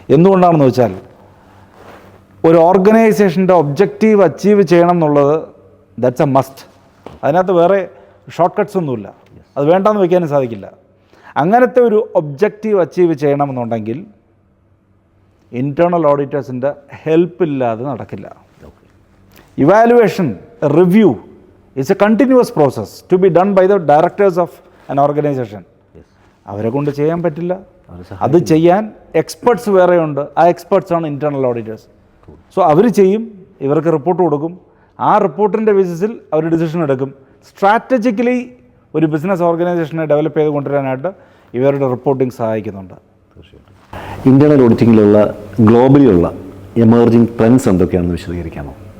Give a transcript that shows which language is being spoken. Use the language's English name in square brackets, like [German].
[Malayalam] എന്തുകൊണ്ടാണെന്ന് വെച്ചാൽ ഒരു ഓർഗനൈസേഷൻ്റെ ഒബ്ജക്റ്റീവ് അച്ചീവ് ചെയ്യണം എന്നുള്ളത് [English] That's a must. [Malayalam] അതിനകത്ത് വേറെ ഷോർട്ട് കട്ട്സ് ഒന്നുമില്ല. അത് വേണ്ടാന്ന് വയ്ക്കാനും സാധിക്കില്ല. അങ്ങനത്തെ ഒരു ഒബ്ജക്റ്റീവ് അച്ചീവ് ചെയ്യണമെന്നുണ്ടെങ്കിൽ ഇൻറ്റേർണൽ ഓഡിറ്റേഴ്സിൻ്റെ ഹെൽപ്പില്ലാതെ നടക്കില്ല. [English] Evaluation, review is a continuous process to be done by the directors of an organization. [Malayalam] അവരെ കൊണ്ട് ചെയ്യാൻ പറ്റില്ല. അത് ചെയ്യാൻ എക്സ്പെർട്സ് വേറെയുണ്ട്. ആ എക്സ്പെർട്സാണ് ഇൻറ്റേർണൽ ഓഡിറ്റേഴ്സ്. സോ അവർ ചെയ്യും, ഇവർക്ക് റിപ്പോർട്ട് കൊടുക്കും. ആ റിപ്പോർട്ടിൻ്റെ ബേസിസിൽ അവർ ഡിസിഷൻ എടുക്കും. സ്ട്രാറ്റജിക്കലി ഒരു ബിസിനസ് ഓർഗനൈസേഷനെ ഡെവലപ്പ് ചെയ്ത് കൊണ്ടുവരാനായിട്ട് ഇവരുടെ റിപ്പോർട്ടിംഗ് സഹായിക്കുന്നുണ്ട്. തീർച്ചയായിട്ടും. ഇൻറ്റേർണൽ ഓഡിറ്റിങ്ങിലുള്ള ഗ്ലോബലിയുള്ള എമർജിങ് ട്രെൻഡ്സ് എന്തൊക്കെയാണെന്ന് വിശദീകരിക്കാമോ?